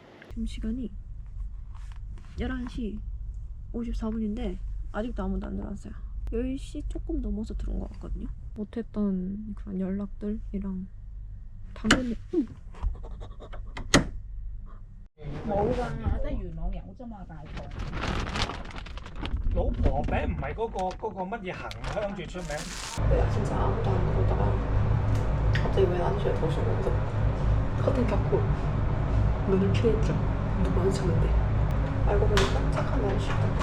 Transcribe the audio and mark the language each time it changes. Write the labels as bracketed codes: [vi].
[ko] 지금 시간이 11시 54분인데 아직도 아무도 안 들어왔어요. 10시 조금 넘어서 들어온 것 같거든요. 못했던 그런 연락들이랑 당연히 [yue] 冇㗎，得元朗有啫嘛，大堂。老婆餅唔係嗰個乜嘢恒香最出名？ [ko] 내가 진짜 아무도 안 들어오다가 갑자기 왜 나한테 전화 오셔서 커튼 닫고 문을 피했죠. 누구 안 쳤는데 알고 보니까 착한 아저씨다.